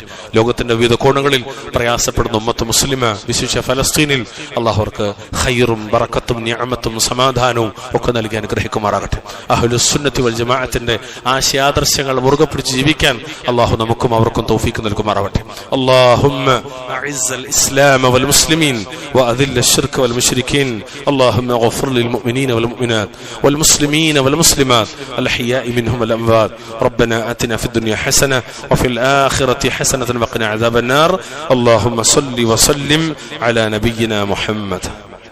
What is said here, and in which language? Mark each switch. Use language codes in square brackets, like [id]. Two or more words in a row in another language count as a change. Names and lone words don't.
[ml] ലോകത്തിന്റെ വിവിധ കോണുകളിൽ പ്രയാസപ്പെടുന്ന [ar] أمة مسلمة, [ml] വിശേഷ ഫലസ്തീനിൽ അല്ലാഹു അവർക്ക് ഖൈറും ബറക്കത്തും നിഅമത്തും സമാധാനവും ഒക്കെ നൽകി അനുഗ്രഹിക്കുമാറാകട്ടെ. അഹ്ലുസ് സുന്നത്തി വൽ ജമാഅത്തിന്റെ ആശയാദർശങ്ങൾ മുറുകെ പിടിച്ച് ജീവിക്കാൻ അല്ലാഹു നമുക്കും അവർക്കും തൗഫീക്ക് നൽകുമാറാകട്ടെ. [ar] اللهم أعز الإسلام والمسلمين وأذل الشرك والمشركين اللهم اغفر للمؤمنين والمؤمنات والمسلمين والمسلمات الأحياء منهم والأموات ربنا آتنا في الدنيا حسنة وفي الآخرة حسنة وقنا عذاب النار اللهم صل وسلم على نبينا محمد.